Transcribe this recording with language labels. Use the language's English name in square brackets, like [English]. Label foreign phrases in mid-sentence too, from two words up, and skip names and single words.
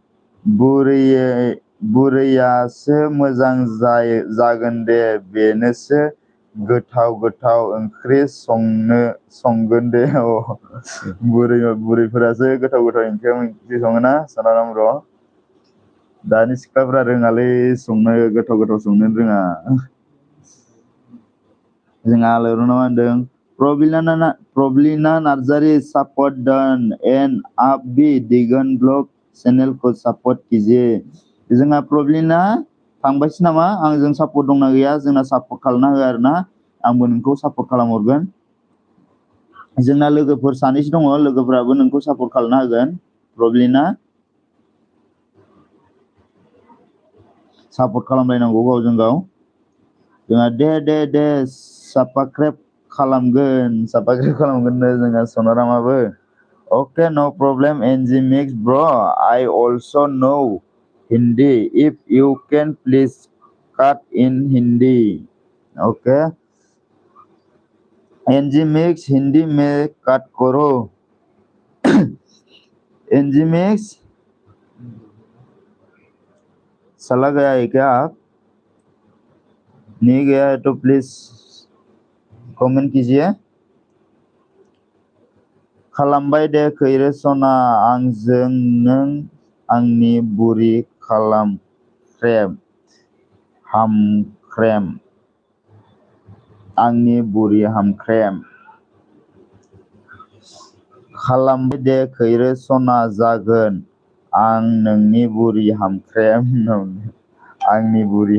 [Bodo] बुरैयासो मोजां जागोन दे बेनोसो गोथाव ओंख्रि संगोन दे बुरैफोरासो गोथाव ओंख्रि सङोना सनाराम ब्र' दानि सिख्लाफ्रा रोङालै संनो गोथाव संनो रोङा जोंहा आलायअरना मा होनदों प्रब्लिना नार्जारी [English] support done and [Hindi] आप भी दिगन ब्लॉग चैनल को सपोर्ट कीजिए [Bodo] जोंहा प्रब्लिना थांबायसो नामा आंजों सपोर्ट दंना गैया जोंना सपोर्ट खालामना हो आरोना आंबो नोंखौ सपोर्ट खालामहरगोन जोंना लोगोफोर सानैसो दङ लोगोफोराबो नोंखौ सपोर्ट खालामना होगोन प्रब्लिना सपोर्ट खालामलायनांगौ गावजों गाव जोंहा दे साबसक्राइब खालामगोन जोंहा [English] सनारामाबो OK no problem NG Mix bro I also know Hindi if you can please cut in Hindi OK एनजी मिक्स [Hindi] हिंदी में कट करो एनजी मिक्स चला गया है क्या आप नहीं गया है तो प्लीज कमेंट कीजिए [Bodo] खालामबाय दे खैरो सना आंजों नों आंनि बुरि हामख्रेम आंनि बुरि हामख्रेम खालामबाय दे खैरो सना जागोन आं नोंनि बुरि हामख्रेम आंनि बुरि